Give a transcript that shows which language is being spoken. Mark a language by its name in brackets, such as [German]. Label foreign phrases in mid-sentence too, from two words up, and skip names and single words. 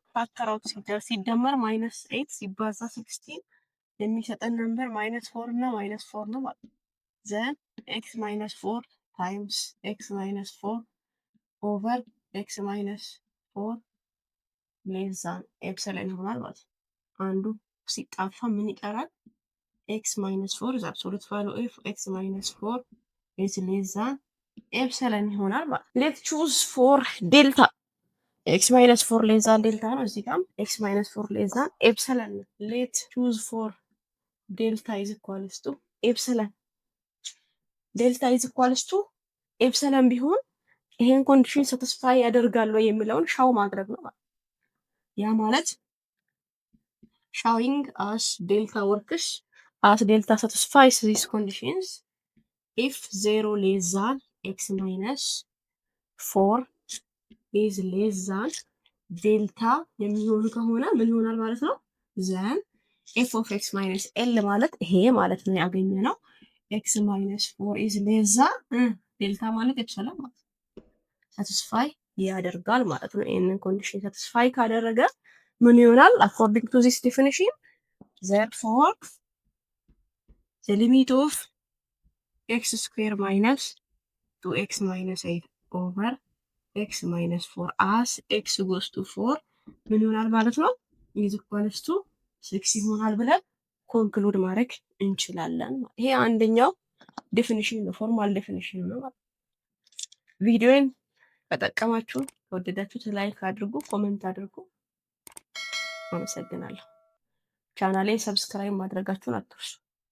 [English] factor out ሲደመር ማይነስ 8 [Amharic] ሲባዛ 16 የሚሰጠን [English] number minus 4 እና ማይነስ 4 [Amharic] ነው ማለት ነው። [English] then x minus 4 times x minus 4 over x minus 4 less than epsilon [Amharic] ይሆናል ማለት ነው። አንዱ ሲጣፋ ምን ይቀራል? [English] x minus 4 is absolute value of x minus 4 is less than epsilon [Amharic] ይሆናል ማለት ነው። [English] let choose for delta x minus 4 less than delta ነው። [Amharic] እዚህ ጋርም [English] x minus 4 less than epsilon ነው። let choose for delta is equals to epsilon delta is equals to epsilon [Amharic] ቢሆን ይሄን ኮንዲሽን ሳቲስፋይ ያደርጋል ወይ የሚለውን ሻው ማድረግ ነው ማለት ያ ማለት [English] showing as delta works as delta satisfies these conditions if 0 less than x minus 4 is less than delta [Amharic] የሚሆን ከሆነ ምን ይሆናል ማለት ነው? [English] then f of x minus l [Amharic] ማለት ይሄ ማለት ነው ያገኘ ነው [English] x minus 4 is less than [Amharic] ዴልታ ማለት ኤፕሰለን ማለት ሳቲስፋይ ያደርጋል ማለት ነው። ይሄንን ኮንዲሽን ሳቲስፋይ ካደረገ ምን ይሆናል? [English] according to this definition therefore the limit of x square minus 2x minus 8 over x minus 4 as x goes to 4 [Amharic] ምን ይሆናል ማለት ነው? [English] is equals to 6 [Amharic] ይሆናል ብለን ኮንክሉድ ማድረግ እንችላለን። ይሄ አንደኛው ዴፊኒሽን ነው፣ [English] formal definition [Amharic] ነው። ቪዲዮን ከጠቀማችሁ ከወደዳችሁት ላይክ አድርጉ፣ ኮሜንት አድርጉ። አመሰግናለሁ። ቻናሌን ሰብስክራይብ ማድረጋችሁን አትርሱ።